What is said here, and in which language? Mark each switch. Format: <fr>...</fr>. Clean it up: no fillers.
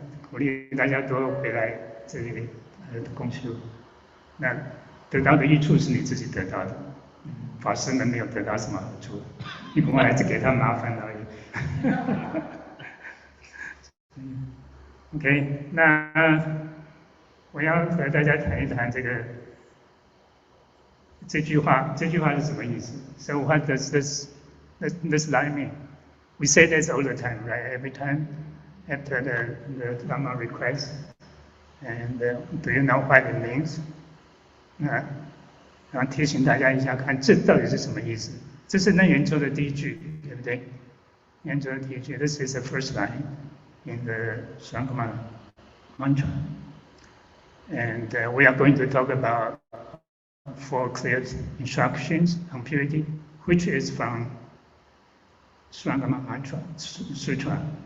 <zh>鼓励大家多回来这里共修，那得到的益处是你自己得到的，法师们没有得到什么好处，你不过还是给他麻烦而已。 OK， 那我要和大家谈一谈这句话是什么意思 ？ So what does this line mean?</zh> <en>We say this all the time, right? Every time after the Dhamma request, and do you know what it means?</en> <zh>然后提醒大家一下，看这到底是什么意思？这是楞严咒的第一句，对不对？</zh> <en>楞严咒的第一句，This is the first line in the Sangama mantra, and we are going to talk about 4 clear instructions on purity, which is from Sangama mantra sutra.</en>